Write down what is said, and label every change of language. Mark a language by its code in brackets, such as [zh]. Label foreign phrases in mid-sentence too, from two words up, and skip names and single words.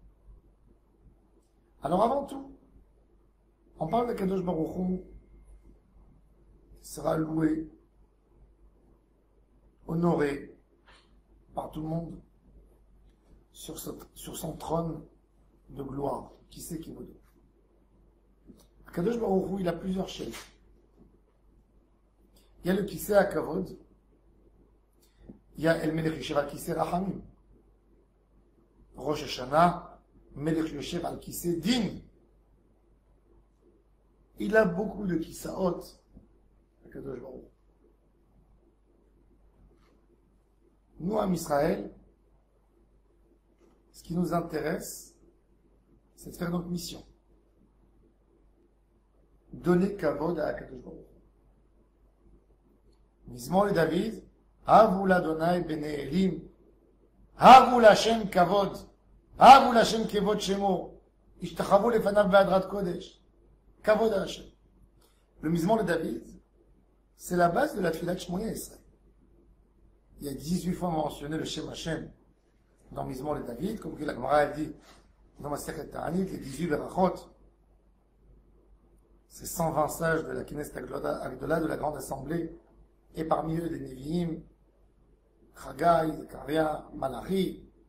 [fr] Alors avant tout, on parle de [he] קדוש ברוך הוא [fr] qui sera loué, honoré par tout le monde sur son trône de gloire. Qui c'est qui vous donne? [he] קדוש ברוך הוא, [fr] il a plusieurs chaises. Il y a le [he] כסא הכבוד, [fr] il y a [he] אל מלך יושב על כסא רחמים. ראש השנה, מלך יושב על כסא דין. [fr] Il a beaucoup de Kisaot, [he] קדוש ברוך הוא. [fr] Nous, en Israël, ce qui nous intéresse, c'est de faire notre mission. Donner Kavod à [he] קדוש ברוך הוא. מזמור לדוד, הבו לה' בני אלים, הבו לה' כבוד, הבו לה' כבוד שמו, השתחוו לפניו בהדרת קודש, כבוד à Hashem. [fr] Le [he] מזמור לדוד, [fr] c'est la base de la [he] תפילת שמונה עשרה. [fr] Il y a 18 fois mentionné le [he] שם השם [fr] dans [he] מזמור לדוד, [fr] comme que la Gemara a dit dans [he] מסכת תענית, [fr] les 18 Berachot, c'est 120 sages de la [he] כנסת הגדולה, [fr] de la Grande Assemblée, et parmi eux des Nevi'im, Chagai, Zekaria, Malachi.